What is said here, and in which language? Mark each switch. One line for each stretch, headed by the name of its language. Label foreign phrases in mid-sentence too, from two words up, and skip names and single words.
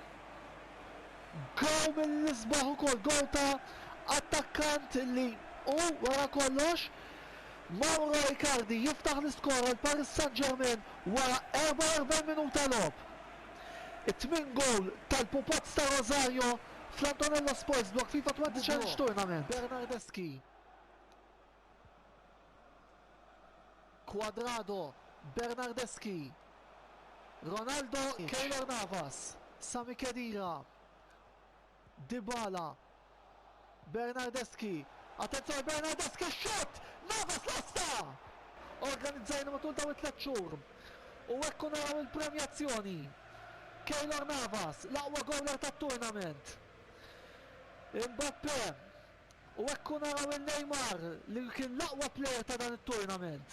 Maltese: Gow mill-isbaħ ukoll, gow ta' attakkant li wara kollox Mauro Icardi jiftaħ l-iskor għal Paris Saint-Germain wara 44 minuta lob. It-8 gowl tal-pupazz ta' Rosario fl-Antonello Sports Blog FIFA 20 Challenge Tournament. Bernardeschi, Cuadrado, Bernardeschi, Ronaldo, Keylor Navas, Sami Khedira, Dybala, Bernardeschi, attenzjoni Bernardeschi, xot, Navas lasta! Organizzajna matul daw it-3 xhur. U hekk naraw il-premjazzjoni. Keylor Navas, l-aqwa gowler tat-tournament. Mbappé, u hekk naraw il-Neymar li kien l-aqwa player ta' dan it-tournament.